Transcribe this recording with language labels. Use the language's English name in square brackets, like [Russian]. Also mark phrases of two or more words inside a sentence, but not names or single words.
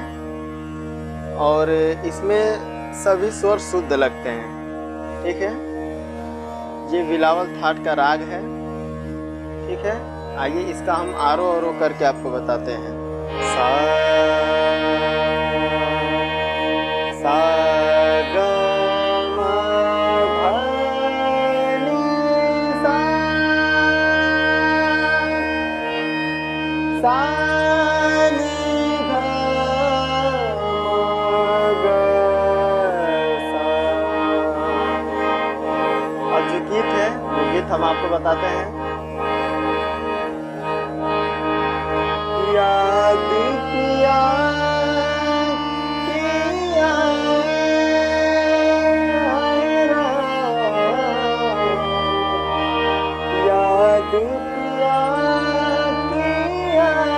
[Hindi] और इसमें सभी स्वर शुद्ध लगते हैं, ठीक है। ये बिलावल थाट का राग है, ठीक है। आइए इसका हम आरो औरो करके आपको बताते हैं। सा सा ग म ध नि सा, सा नि ध म ग सा। अब जो गीत है वो गीत हम आपको बताते हैं। याद किया किया याद किया किया,